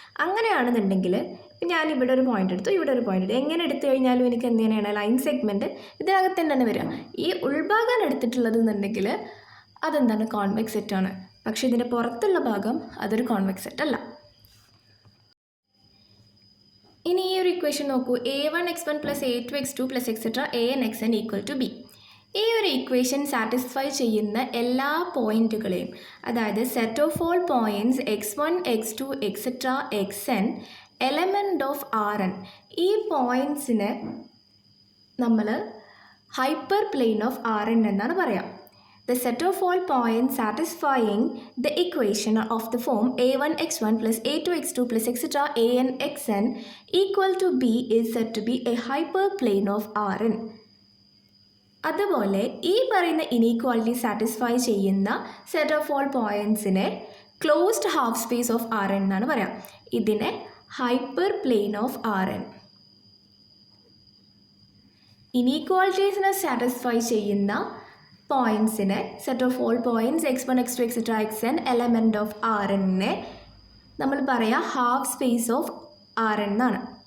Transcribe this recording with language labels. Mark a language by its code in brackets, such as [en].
[ml] അങ്ങനെയാണെന്നുണ്ടെങ്കിൽ ഞാൻ ഇവിടെ ഒരു പോയിൻ്റ് എടുത്തു, ഇവിടെ ഒരു പോയിൻ്റ് എടുത്തു. എങ്ങനെ എടുത്തു കഴിഞ്ഞാലും എനിക്ക് എന്ത് തന്നെയാണ് ലൈൻ സെഗ്മെൻറ്റ് ഇതിനകത്ത് തന്നെ വരിക. ഈ ഉൾഭാഗം എടുത്തിട്ടുള്ളത് എന്നുണ്ടെങ്കിൽ അതെന്താണ്, കോൺവെക്സ് സെറ്റാണ്. പക്ഷേ ഇതിൻ്റെ പുറത്തുള്ള ഭാഗം അതൊരു കോൺവെക്സ് സെറ്റ് അല്ല. ഇനി ഈ ഒരു ഇക്വേഷൻ നോക്കൂ. [en] a1 x1 + a2 x2 + etcetera an xn = b. [ml] ഈ ഒരു ഇക്വേഷൻ സാറ്റിസ്ഫൈ ചെയ്യുന്ന എല്ലാ പോയിൻറ്റുകളെയും, അതായത് set of all points x1 x2 etcetera xn element of Rn, ഈ പോയിൻറ്റ്സിനെ നമ്മൾ ഹൈപ്പർ പ്ലെയിൻ ഓഫ് Rn എന്നാണ് പറയാം. [en] The set of all points satisfying the equation of the form a1 x1 + a2 x2 + etc. an xn = b is said to be a hyperplane of Rn. [ml] അതുപോലെ ഈ പറയുന്ന inequality satisfy ചെയ്യുന്ന set of all പോയിൻറ്റ്സിനെ closed half space of Rn എന്നാണ് പറയാം. ഇതിനെ hyper plane of Rn. ഇനീക്വാളിറ്റീസിനെ satisfy ചെയ്യുന്ന പോയിൻറ്റ്സിനെ set of all points x1 x2 etcetera xn element of Rnനെ നമ്മൾ പറയാം ഹാഫ് സ്പേസ് ഓഫ് Rn എന്നാണ്.